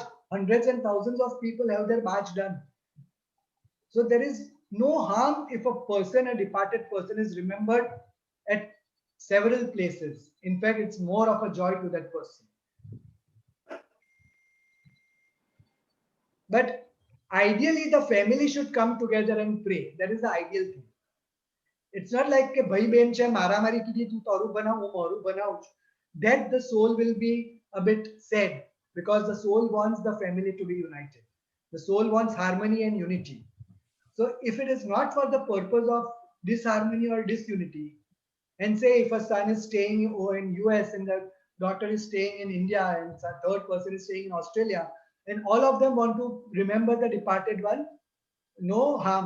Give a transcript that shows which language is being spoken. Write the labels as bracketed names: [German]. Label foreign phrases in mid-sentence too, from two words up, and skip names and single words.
[English] Hundreds and thousands of people have their Baj done. So there is no harm if a person, a departed person, is remembered at several places. In fact, it's more of a joy to that person. But ideally, the family should come together and pray. That is the ideal thing. It's not like [Gujarati] ભાઈ બહેન છે મારા મારી કી તું તારું બના વો મારું બના. [English] That the soul will be a bit sad, because the soul wants the family to be united. The soul wants harmony and unity. So if it is not for the purpose of disharmony or disunity, And say if a son is staying in US and the daughter is staying in India and a third person is staying in Australia, and all of them want to remember the departed one, no harm.